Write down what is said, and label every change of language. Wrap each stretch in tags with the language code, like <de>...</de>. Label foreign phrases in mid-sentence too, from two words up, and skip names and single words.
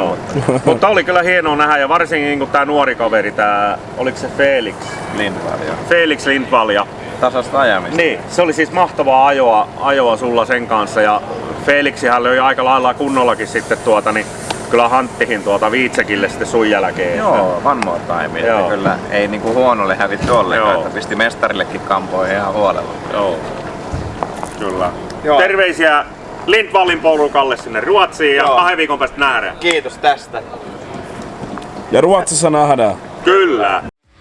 <fi>mutta oli kyllä hienoa nähdä ja varsinkin kun tää nuori kaveri, oliko se Felix? Lindvall, joo. Felix Lindvall ja tasasta ajamista. Niin, se oli siis mahtavaa ajoa sulla sen kanssa ja Felixihän löi aika lailla kunnollakin sitten niin kyllä hanttihin Viitsekille sitten sun jälkeen. Joo,</fi> <en>one more time.</en> <fi>Joo. Kyllä ei niinku huonolle hävitty ollenkaan, että pisti mestarillekin kampoihin ihan huolella. Joo, kyllä. Joo. Terveisiä Lindvallin porukalle sinne Ruotsiin ja 2 viikon päästä nähdään. Kiitos tästä. Ja Ruotsissa nähdään. Kyllä.</fi>